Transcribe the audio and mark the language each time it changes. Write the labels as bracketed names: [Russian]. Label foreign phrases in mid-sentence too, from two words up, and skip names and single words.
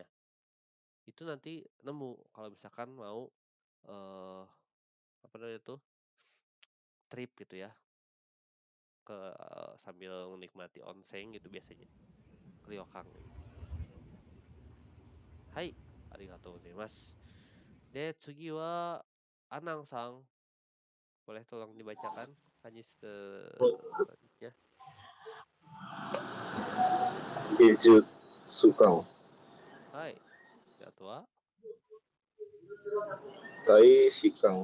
[Indonesian] Itu nanti nemu kalau misalkan mau apa namanya itu? Trip gitu ya. Sambil menikmati onsen gitu biasanya. Ryokan ini. Hai, [Japanese] ありがとうございます. で、次はアナンさん. [Indonesian] Boleh tolong dibacakan kanji selanjutnya? [Japanese] Geijutsukan. [Indonesian] Hai. Atau wa? [Japanese] Taishikan.